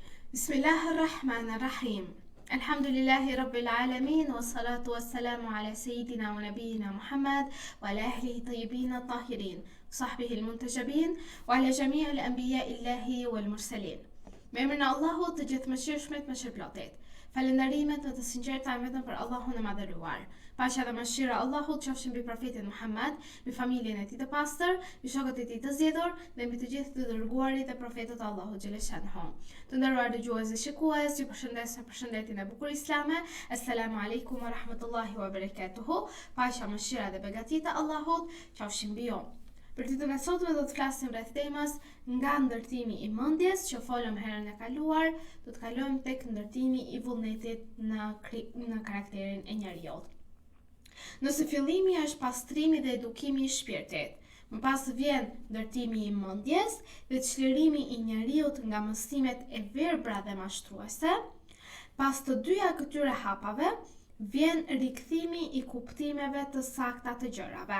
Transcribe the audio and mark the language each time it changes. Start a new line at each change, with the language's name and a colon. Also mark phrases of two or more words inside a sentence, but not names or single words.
Arabic: بسم الله الرحمن الرحيم. الحمد لله رب العالمين، والصلاة والسلام على سيدنا ونبينا محمد وعلى أهله الطيبين الطاهرين، صحبه المنتجبين، وعلى جميع الأنبياء الله والمرسلين.
Albanian: Me emrin e Allahut të gjithëmëshirshmit më shpërplotit. Falënderimet dhe të sinqerta vetëm për Allahun e madhëruar. Paqja dhe mëshira e Allahut qofshin mbi profetin Muhammad, mbi familjen e tij të pastër, mbi shokët e tij të zgjedhur dhe mbi të gjithë të dërguarit e profetët e Allahut xhaleshanhu. Të nderuar dëgjues dhe shikues, ju përshëndes me përshëndetjen e bukur islame.
Arabic: السلام عليكم ورحمة الله وبركاته.
Albanian: Paqja, mëshira dhe begatita e Allahut qofshin mbi ju. Për ditën e sotme do të flasim rreth temës nga ndërtimi i mendjes që folëm herën e kaluar, do të kalojmë tek ndërtimi i vullnetit në karakterin e njeriut. Nëse fillimi është pastrimi dhe edukimi i shpirtit, më pas vjen ndërtimi i mendjes dhe çlirimi i njeriut nga mësimet e verbra dhe mashtruese, pas të dyja këtyre hapave vjen rikthimi i kuptimeve të sakta të gjërave.